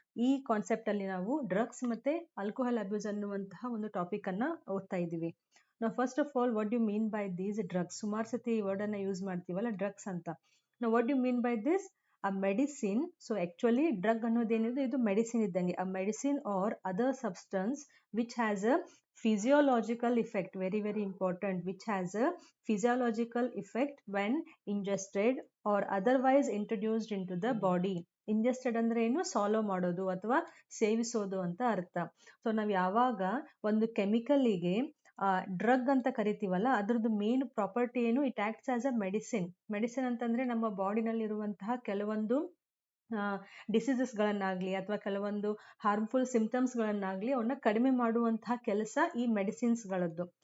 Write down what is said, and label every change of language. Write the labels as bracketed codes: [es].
[kn] ಈ ಕಾನ್ಸೆಪ್ಟಲ್ಲಿ ನಾವು ಡ್ರಗ್ಸ್ ಮತ್ತು ಆಲ್ಕೋಹಾಲ್ ಅಬ್ಯೂಸ್ ಅನ್ನುವಂತಹ ಒಂದು ಟಾಪಿಕನ್ನು ಓದ್ತಾ ಇದ್ದೀವಿ. ನಾವು [en] First of all what you mean by these drugs. [kn] ಸುಮಾರು ಸತಿ ಈ ವರ್ಡನ್ನು ಯೂಸ್ ಮಾಡ್ತೀವಲ್ಲ ಡ್ರಗ್ಸ್ ಅಂತ. [en] ನಾವು what you mean by this a medicine. So actually drug [kn] ಅನ್ನೋದೇನಿದೆ ಇದು ಮೆಡಿಸಿನ್ ಇದ್ದಂಗೆ. [en] a medicine or other substance which has a physiological effect, very important, which has a physiological effect when ingested or otherwise introduced into the body. [kn] ಇಂಜೆಸ್ಟೆಡ್ ಅಂದ್ರೆ ಏನು, swallow ಮಾಡೋದು ಅಥವಾ ಸೇವಿಸೋದು ಅಂತ ಅರ್ಥ. So ನಾವು ಯಾವಾಗ ಒಂದು ಕೆಮಿಕಲಿಗೆ ಡ್ರಗ್ ಅಂತ ಕರಿತೀವಲ್ಲ, ಅದ್ರದ್ದು ಮೇನ್ ಪ್ರಾಪರ್ಟಿ ಏನು, [en] It acts as a medicine. [kn] Medicine ಅಂತಂದ್ರೆ ನಮ್ಮ ಬಾಡಿನಲ್ಲಿರುವಂತಹ ಕೆಲವೊಂದು ಡಿಸೀಸಸ್ಗಳನ್ನಾಗಲಿ ಅಥವಾ ಕೆಲವೊಂದು ಹಾರ್ಮ್ಫುಲ್ ಸಿಂಪ್ಟಮ್ಸ್ಗಳನ್ನಾಗಲಿ ಅವನ್ನ ಕಡಿಮೆ ಮಾಡುವಂತಹ ಕೆಲಸ ಈ ಮೆಡಿಸಿನ್ಸ್ಗಳದ್ದು.